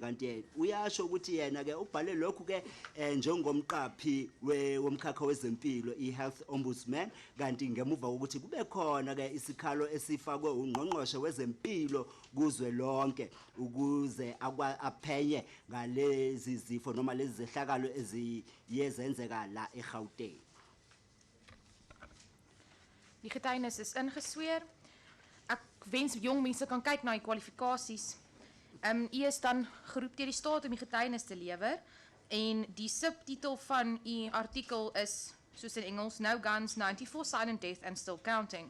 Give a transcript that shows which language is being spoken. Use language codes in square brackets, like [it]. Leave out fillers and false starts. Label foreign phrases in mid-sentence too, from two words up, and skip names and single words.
[zu] Kanti uyasho ukuthi yena ke ubhale lokhu ke njengomqaphi womkhakha wezempilo [en] iHealth Ombudsman. [zu] Kanti ngemuva ukuthi kube khona ke isikhalo esifakwe ungqongqoshe wezempilo kuzwe lonke ukuze aphenye ngalezi zifo noma lezi zehlakalo eziyenzeka la eGauteng. [af] Die getuienis is ingesweer. Ek wens jong mense kan kyk na die kwalifikasies. U is dan geroep deur die staat om die getuienis te lewer en die subtitel van u artikel is soos in Engels No Guns, 94 Silent Death and Still Counting.